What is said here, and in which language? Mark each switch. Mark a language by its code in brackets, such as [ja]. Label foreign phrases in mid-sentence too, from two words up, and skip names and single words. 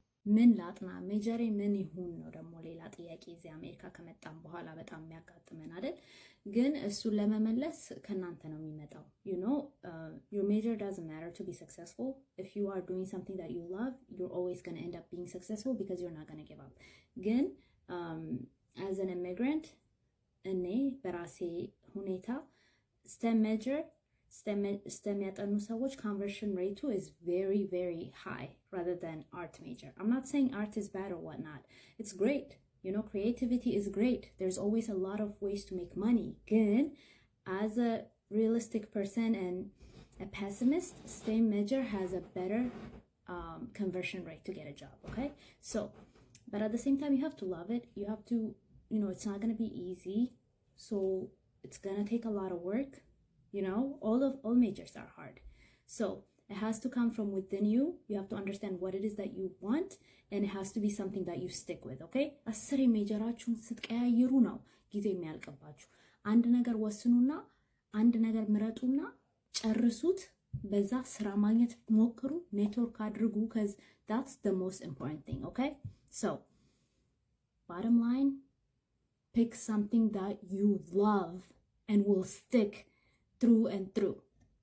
[am] ምን ላጥና ሜጀሬ ምን ይሁን ነው ደግሞ ሌላ ጥያቄ እዚህ አሜሪካ ከመጣም በኋላ በጣም የሚያጋጥመን አይደል? ግን እሱን ለመመለስ ከእናንተ ነው የሚመጣው። [en] you know your major doesn't matter to be successful. If you are doing something that you love, you're always going to end up being successful because you're not going to give up. ግን as an immigrant [am] እኔ በራሴ ሁኔታ [en] STEM major STEM [am] ያጠኑ ሰዎች [en] conversion rate is very, very high rather than art major. I'm not saying art is bad or whatnot. It's great. You know, creativity is great. There's always a lot of ways to make money. Again, as a realistic person and a pessimist, STEM major has a better conversion rate to get a job, okay? So, but at the same time, you have to love it. You have to, you know, it's not going to be easy. So, it's going to take a lot of work. You know, all majors are hard. So it has to come from within you. You have to understand what it is that you want, and it has to be something that you stick with, okay? [am] አስር ሜጀራችሁን ስትቀያይሩ ነው ጊዜ የሚያልቅባችሁ። አንድ ነገር ወስኑና አንድ ነገር ምረጡና ጨርሱት። በዛ ስራ ማግኘት ሞክሩ፣ ኔትወርክ አድርጉ [en] cuz that's the most important thing, okay? So bottom line, pick something that you love and will stick through and through.